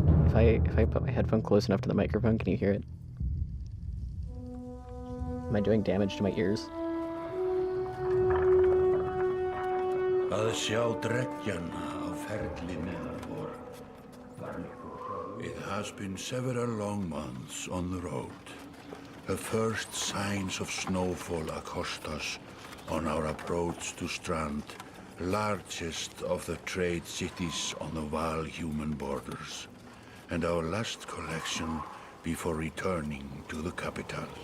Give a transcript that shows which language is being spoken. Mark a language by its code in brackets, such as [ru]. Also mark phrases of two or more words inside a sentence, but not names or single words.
[en] If I put my headphone close enough to the microphone, can you hear it? Am I doing damage to my ears? [is] Að sjá dreggjana á ferli meðal vor. [en] It has been several long months on the road. The first signs of snowfall accost us on our approach to Strand, largest of the trade cities on the Val-human borders, and our last collection before returning to the capital.